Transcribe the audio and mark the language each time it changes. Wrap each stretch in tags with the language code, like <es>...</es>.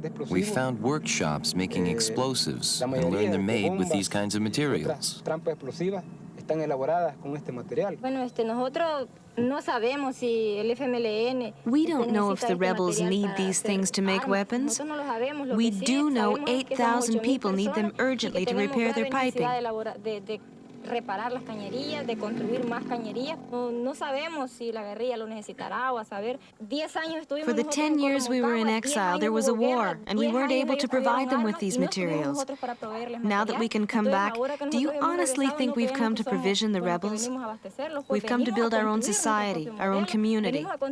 <en>We found workshops making explosives and learned they're made with these kinds of materials. We don't know if the rebels need these things to make weapons. We do know 8,000 people need them urgently to repair their piping.</en> <es>Reparar las cañerías, de construir más cañerías. No sabemos si la guerrilla lo necesitará o a saber. 10 años estuvimos.</es> <en>For the 10 years we were in exile, there was a war, and we weren't able to provide them with these materials. Now that we can come back, do you honestly think we've come to provision the rebels? We've come to build our own society, our own community.</en>